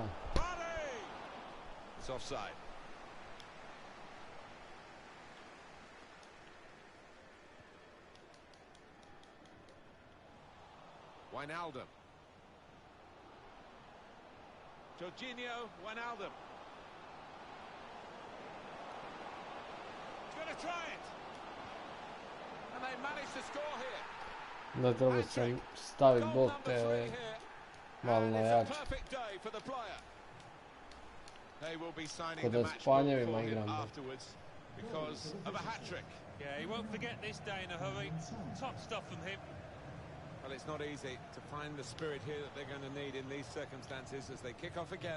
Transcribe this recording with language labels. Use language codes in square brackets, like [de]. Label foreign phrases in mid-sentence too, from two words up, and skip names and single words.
[en] Body! It's offside. Wijnaldum. Jorginho Wijnaldum. He's going to try it. And they managed to score here. [sr] Da treba sam staviti bog te malo [en] And [sr] na [en] it's a [sr] jače. [en] perfect day for the player. They will be signing [sr] Kod [en] the [sr] da [en] match [sr] s [en] book [sr] Panjevima [en] for him [sr] igram. [en] afterwards because of a hat-trick. Yeah, he won't forget this day in a hurry. Top stuff from him. Well, it's not easy to find the spirit here that they're going to need in these circumstances as they kick off again.